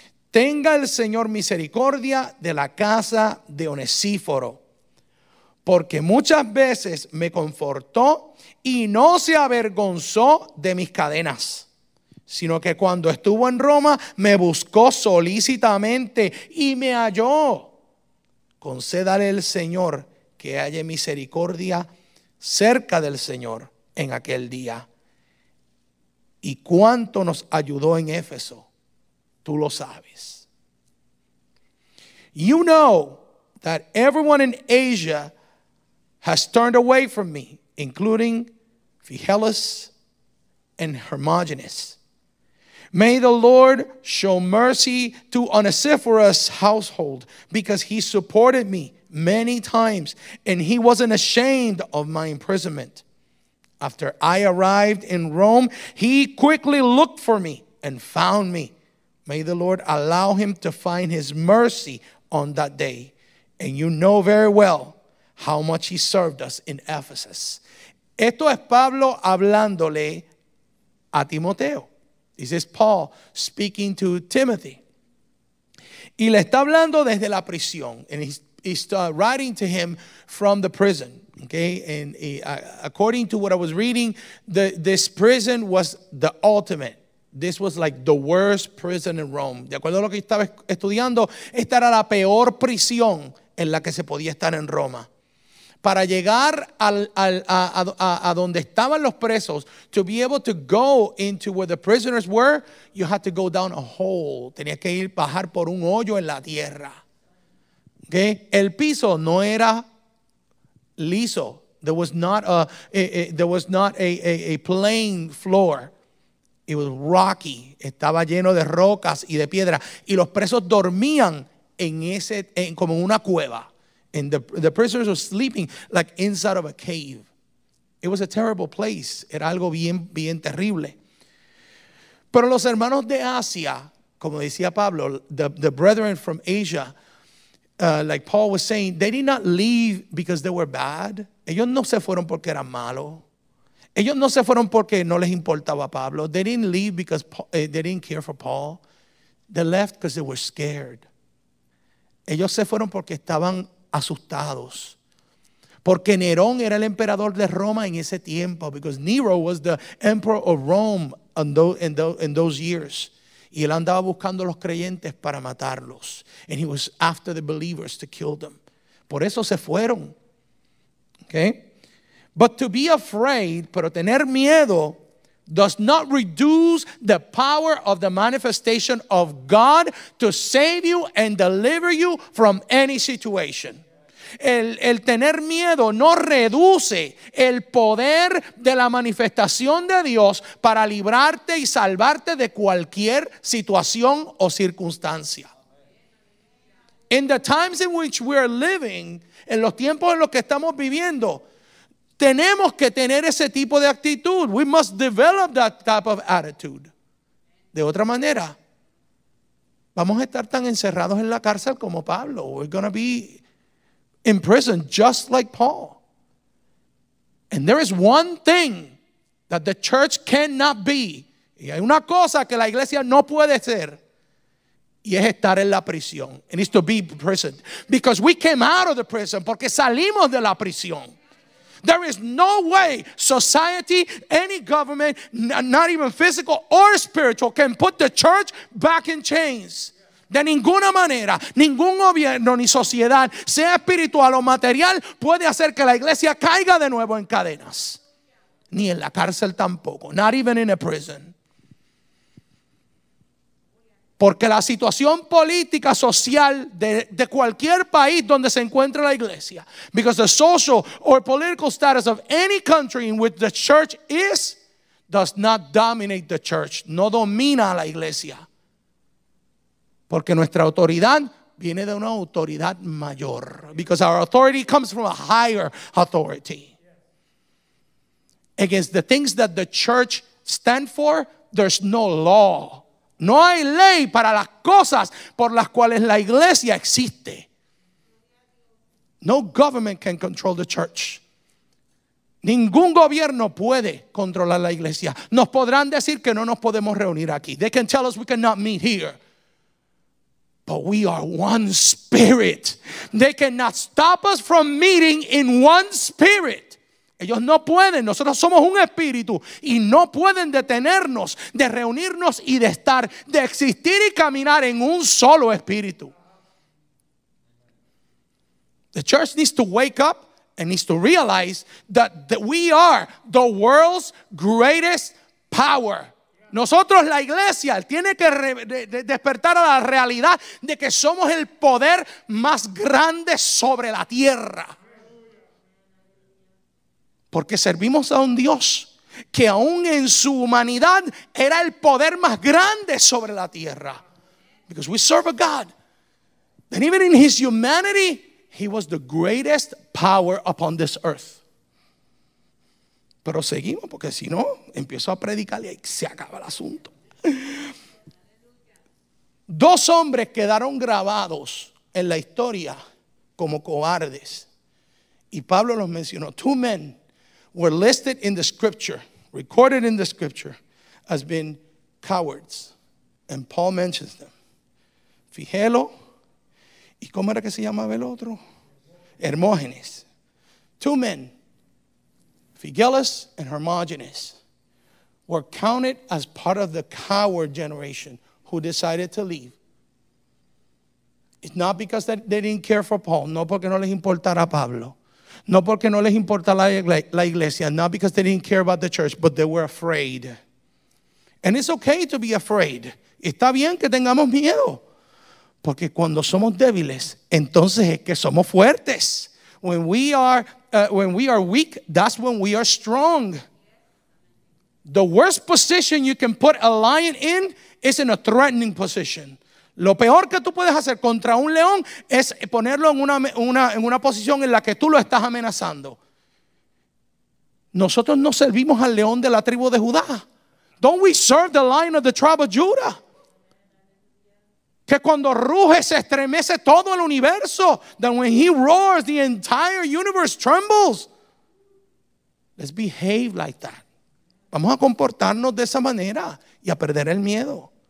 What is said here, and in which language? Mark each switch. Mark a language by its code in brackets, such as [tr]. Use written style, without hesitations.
[es] Tenga el Señor misericordia de la casa de Onesíforo, porque muchas veces me confortó y no se avergonzó de mis cadenas, sino que cuando estuvo en Roma me buscó solícitamente y me halló. Concédale el Señor que haya misericordia cerca del Señor en aquel día. Y cuánto nos ayudó en Éfeso, tú lo sabes. [en] You know that everyone in Asia has turned away from me, including Phygelus and Hermogenes. May the Lord show mercy to Onesiphorus' household, because he supported me many times, and he wasn't ashamed of my imprisonment. After I arrived in Rome, he quickly looked for me and found me. May the Lord allow him to find his mercy on that day. And you know very well how much he served us in Ephesus. [es] Esto es Pablo hablándole a Timoteo. [en] This is Paul speaking to Timothy. [es] Y le está hablando desde la prisión. [en] And he's writing to him from the prison. Okay, and according to what I was reading, this prison was the ultimate. This was like the worst prison in Rome. [es] De acuerdo a lo que estaba estudiando, esta era la peor prisión en la que se podía estar en Roma. Para llegar a donde estaban los presos, [en] to be able to go into where the prisoners were, you had to go down a hole. [es] Tenías que bajar por un hoyo en la tierra. Okay? El piso no era liso. [en] There was not a plain floor. It was rocky. [es] Estaba lleno de rocas y de piedra. Y los presos dormían como en una cueva. [en] And the prisoners were sleeping like inside of a cave. It was a terrible place. [es] Era algo bien terrible. Pero los hermanos de Asia, como decía Pablo, [en] the brethren from Asia, like Paul was saying, they did not leave because they were bad. [es] Ellos no se fueron porque eran malos. Ellos no se fueron porque no les importaba a Pablo. [en] They didn't leave because they didn't care for Paul. They left because they were scared. [es] Ellos se fueron porque estaban asustados. Porque Nerón era el emperador de Roma en ese tiempo. [en] Because Nero was the emperor of Rome in those years. [es] Y él andaba buscando a los creyentes para matarlos. [en] And he was after the believers to kill them. [es] Por eso se fueron. [en] Okay? But to be afraid, [es] pero tener miedo, [en] does not reduce the power of the manifestation of God to save you and deliver you from any situation. [es] El tener miedo no reduce el poder de la manifestación de Dios para librarte y salvarte de cualquier situación o circunstancia. [en] In the times in which we are living, [es] en los tiempos en los que estamos viviendo, tenemos que tener ese tipo de actitud. [en] We must develop that type of attitude. [es] De otra manera, vamos a estar tan encerrados en la cárcel como Pablo. [en] We're going to be in prison just like Paul. And there is one thing that the church cannot be. [es] Y hay una cosa que la iglesia no puede ser. Y es estar en la prisión. [en] It is to be imprisoned. Because we came out of the prison. [es] Porque salimos de la prisión. [en] There is no way society, any government, not even physical or spiritual, can put the church back in chains. [es] De ninguna manera, ningún gobierno ni sociedad, sea espiritual o material, puede hacer que la iglesia caiga de nuevo en cadenas. Ni en la cárcel tampoco. [en] Not even in a prison. [es] Porque la situación política, social de cualquier país donde se encuentre la iglesia, [en] because the social or political status of any country in which the church is, does not dominate the church. [es] No domina a la iglesia. Porque nuestra autoridad viene de una autoridad mayor. [en] Because our authority comes from a higher authority. Against the things that the church stands for, there's no law. [es] No hay ley para las cosas por las cuales la iglesia existe. [en] No government can control the church. [es] Ningún gobierno puede controlar la iglesia. Nos podrán decir que no nos podemos reunir aquí. [en] They can tell us we cannot meet here. But we are one spirit. They cannot stop us from meeting in one spirit. [es] Ellos no pueden, nosotros somos un espíritu y no pueden detenernos de reunirnos y de estar, de existir y caminar en un solo espíritu. [en] The church needs to wake up and needs to realize that we are the world's greatest power. [es] Nosotros, la iglesia, tiene que despertar a la realidad de que somos el poder más grande sobre la tierra. Porque servimos a un Dios que aún en su humanidad era el poder más grande sobre la tierra. [en] Because we serve a God that even in his humanity, he was the greatest power upon this earth. [es] Pero seguimos, porque si no, empiezo a predicar y se acaba el asunto. Dos hombres quedaron grabados en la historia como cobardes. Y Pablo los mencionó. [en] Two men were listed in the scripture, recorded in the scripture, as being cowards. And Paul mentions them. [es] Figelo, ¿y cómo era que se llamaba el otro? Hermógenes. [en] Two men, Phygellus and Hermogenes, were counted as part of the coward generation who decided to leave. It's not because they didn't care for Paul, [es] no porque no les importara Pablo, no porque no les importa la iglesia, [en] not because they didn't care about the church, but they were afraid. And it's okay to be afraid. [es] Está bien que tengamos miedo, porque cuando somos débiles, entonces es que somos fuertes. [en] When we are weak, that's when we are strong. The worst position you can put a lion in is in a threatening position. [es] Lo peor que tú puedes hacer contra un león es ponerlo en una posición en la que tú lo estás amenazando. Nosotros no servimos al león de la tribu de Judá. [en] Don't we serve the lion of the tribe of Judah? [es] Que cuando ruge se estremece todo el universo. [en] That when he roars, the entire universe trembles. Let's behave like that. [es] Vamos a comportarnos de esa manera y a perder el miedo.